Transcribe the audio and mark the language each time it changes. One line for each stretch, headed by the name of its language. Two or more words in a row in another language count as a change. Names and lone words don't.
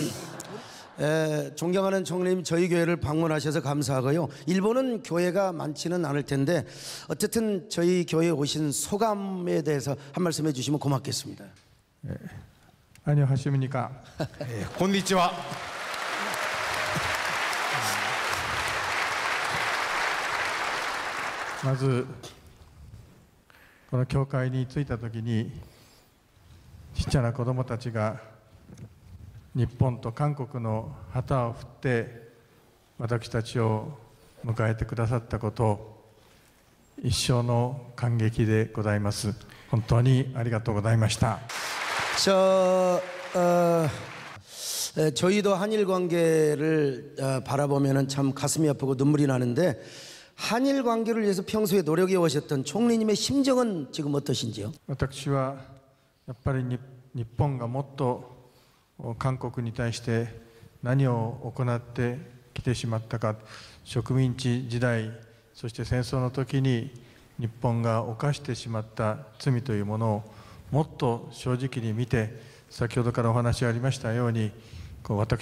Korean: 존경하는 총리님, 저희 교회를 방문하셔서 감사하고요. 일본은 교회가 많지는 않을 텐데 어쨌든 저희 교회에 오신 소감에 대해서 한 말씀 해주시면 고맙겠습니다. 안녕하십니까.
Japanese: 곤니치와. まずこの教会に着いたときにちっちゃな子供たちが日本と韓国の旗を振って私たちを迎えてくださったことを一生の感激でございます。本当にありがとうございました。
Korean: 저희도 한일 관계를 바라보면 참 가슴이 아프고 눈물이 나는데 한일 관계를 위해서 평소에 노력해 오셨던 총리님의 심정은 지금 어떠신지요?
Japanese: 私はやっぱり日本がもっと韓国に対して何を行ってきてしまったか、植民地時代、そして戦争の時に日本が犯してしまった罪というものをもっと正直に見て、先ほどからお話がありましたように、私